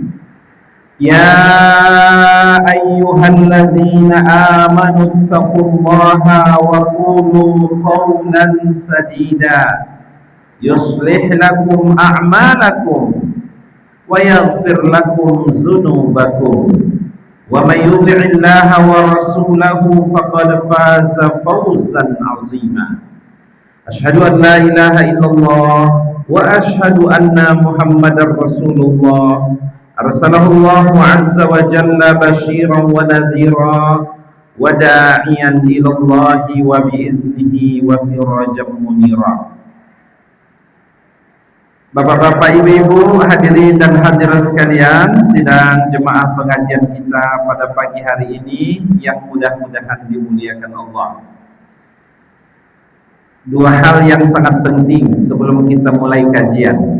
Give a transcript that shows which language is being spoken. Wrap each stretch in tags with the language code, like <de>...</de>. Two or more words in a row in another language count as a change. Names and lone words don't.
<ar>يا أيها الذين آمنوا اتقوا الله وقولوا قولا سديدا يصلح لكم أعمالكم ويغفر لكم ذنوبكم ومن يطع الله ورسوله فقد فاز فوزا عظيما. أشهد أن لا إله إلا الله وأشهد أن محمدا رسول الله. أرسله الله عز وجل بشيرا ونذيرا وداعيا إلى الله بإذنه وسراجا منيرا.</ar> <id>Bapak-bapak, ibu-ibu, hadirin dan hadirat sekalian, sidang jemaah pengajian kita pada pagi hari ini yang mudah-mudahan dimuliakan Allah. Dua hal yang sangat penting sebelum kita mulai kajian.</id>